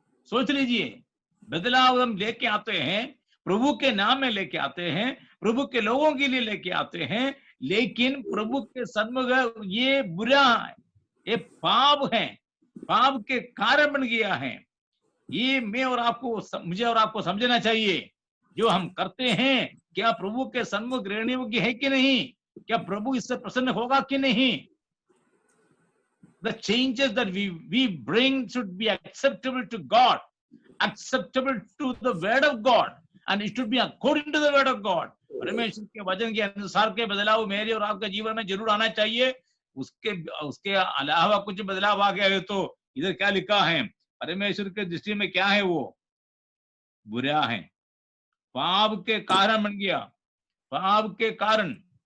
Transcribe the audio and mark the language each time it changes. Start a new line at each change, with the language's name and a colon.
Hindi: सोच लीजिए, बदलाव हम लेके आते हैं, प्रभु के नाम में लेके आते हैं, प्रभु के लोगों के लिए लेके आते हैं, लेकिन प्रभु के सन्मुख ये बुरा है, ये पाप है, पाप के कारण बन गया है। ये मुझे और आपको समझना चाहिए। जो हम करते हैं, क्या प्रभु के सन्मुख ग्रहण योग्य है कि नहीं? क्या प्रभु इससे प्रसन्न होगा कि नहीं?
English: The changes that we bring should be acceptable to God, acceptable to the word of God, and it should be according to the word of God.
Hindi: परमेश्वर के वचन के अनुसार के बदलाव मेरे और आपके जीवन में जरूर आना चाहिए। उसके अलावा कुछ बदलाव आ गया है तो इधर क्या लिखा है? परमेश्वर के दृष्टि में क्या है? वो बुरा है, पाप के कारण बन गया, पाप के कारण।